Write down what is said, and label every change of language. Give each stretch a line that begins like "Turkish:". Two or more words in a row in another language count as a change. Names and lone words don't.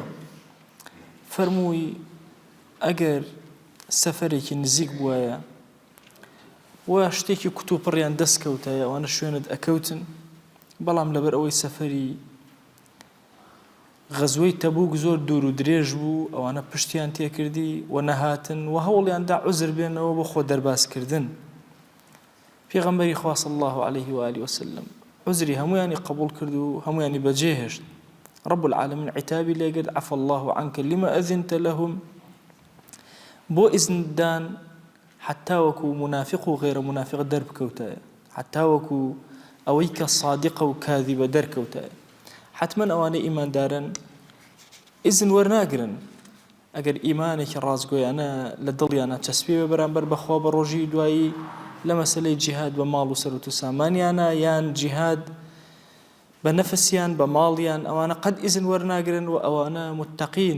Central Kurdish: فەرمووی ئەگەر سەفەرێکی نزیک بووایە و شتێکی کوتوپڕیان دەستکەوتایە ئەوانە شوێنت ئەکەوتن، بەڵام لەبەر ئەوەی سەفەری غەزوەی تەبوک زۆر دوور و درێژ بوو، ئەوانە پشتیان تێکردی و نەهاتن و هەوڵیاندا عوزر بێنەوە بۆ خۆ دەرباسکردن. پێغەمبەری خوا
Arabic: صلی الله عليه و آله وسلم
Central Kurdish: عوزری هەمویانی قبول کرد و هەمویانی بەجێهێشت.
Arabic: رب العالمین
Central Kurdish: عتابی لێگرت:
Arabic: عفى الله عنك لما أذنت لهم.
Central Kurdish: بۆ ئیزندان حتا وەکو منافق و غێرە منافق دەربکەوتایە، حتا وەکو ئەوەی کە صادقە و کاذبە دەرکەوتایە. حتما ئەوانەی ئیماندارن ئیزن وەرناگرن ئەگەر ئیمانێکی ڕازگۆیانە لە دڵیانە چەسپێوە بەرامبەر بەخوا بە ڕۆژی دوایی لە مەسەلەی جیهاد بە ماڵ و سەرەت و سامانیانە، یان جیهاد بە نەفسیان بە ماڵیان، ئەوانە قەت ئیزن وەرناگرن و ئەوانە متەقین.